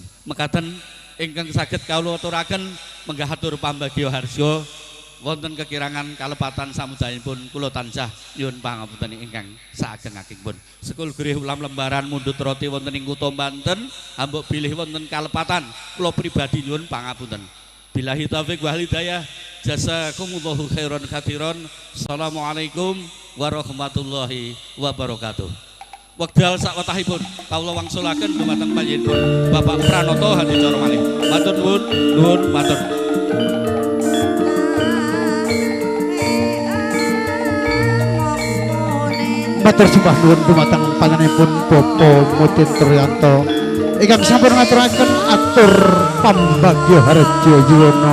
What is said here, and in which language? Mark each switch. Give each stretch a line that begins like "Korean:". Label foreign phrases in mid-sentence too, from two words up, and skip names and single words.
Javanese: Mekaten ingkang saged kawula aturaken menggah atur pambagya harja. Wonten kekirangan kalepatan samudayanipun kula tansah nyuwun pangapunten ingkang saageng-agengipun. Sekul grih ulam lembaran mundhut roti wonten ing kutha Banten, ambek bilih wonten kalepatan kula pribadi nyuwun pangapunten.
Arabic: بالله التوفيق والهداية. جزاكم الله خيرا كثيرا. السلام عليكم ورحمة الله وبركاته.
Javanese: Wekdal sakwetahipun kawula wangsulaken dumateng panjenenganipun Bapak Pranoto Hadicara malih. Matur nuwun, nuwun matur. Matur sembah nuwun dumateng panjenenganipun Bapak Mutin Triyanto ingkang sampun ngaturaken atur pambagya harja yuwana.